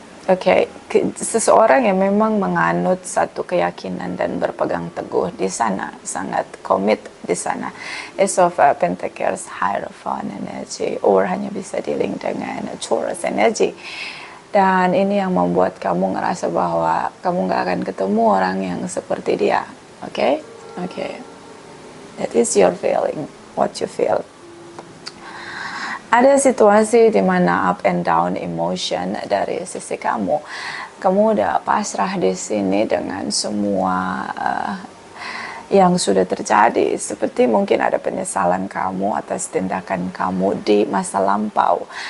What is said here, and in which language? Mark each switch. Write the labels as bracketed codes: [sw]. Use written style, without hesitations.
[id] Oke, seseorang yang memang menganut satu keyakinan dan berpegang teguh di sana, sangat komit di sana. [en] Ace of Pentacles, Hierophant energy, or [id] hanya bisa [en] dealing dengan Taurus energy. [id] Dan ini yang membuat kamu ngerasa bahwa kamu gak akan ketemu orang yang seperti dia. Oke? [en] That is your feeling, what you feel. [id] Ada situasi di mana [en] up and down emotion [id] dari sisi kamu. Kamu udah pasrah di sini dengan semua yang sudah terjadi. Seperti mungkin ada penyesalan kamu atas tindakan kamu di masa lampau.